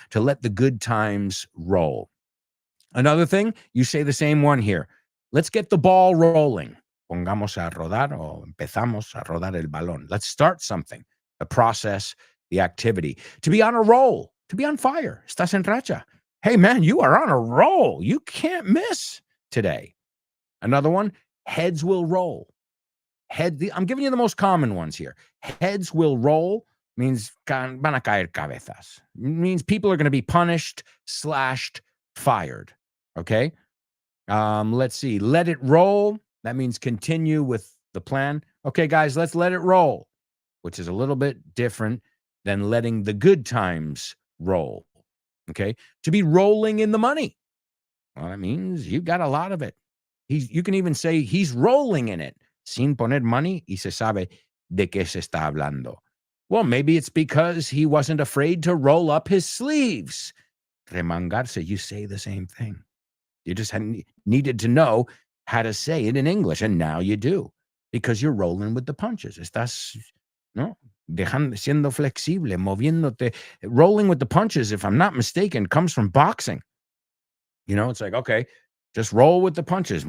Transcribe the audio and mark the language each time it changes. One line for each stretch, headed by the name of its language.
English: To let the good times roll. Another thing, you say the same one here. Let's get the ball rolling.
Spanish: Pongamos a rodar o empezamos a rodar el balón.
English: Let's start something, the process, the activity. To be on a roll, to be on fire.
Spanish: Estás en racha.
English: Hey, man, you are on a roll. You can't miss today. Another one, heads will roll. I'm giving you the most common ones here. Heads will roll means
Spanish: van a caer cabezas.
English: Means people are going to be punished, slashed, fired. Okay? Let's see. Let it roll. That means continue with the plan. Okay, guys, let's let it roll, which is a little bit different than letting the good times roll. Okay? To be rolling in the money. Well, that means you got a lot of it. You can even say he's rolling in it.
Spanish: Sin poner money, y se sabe de qué se está hablando.
English: Well, maybe it's because he wasn't afraid to roll up his sleeves. Remangarse, you say the same thing. You just needed to know how to say it in English, and now you do, because you're rolling with the punches.
Spanish: Estás, no, siendo flexible, moviéndote.
English: Rolling with the punches, if I'm not mistaken, comes from boxing. You know, it's like, okay, just roll with the punches.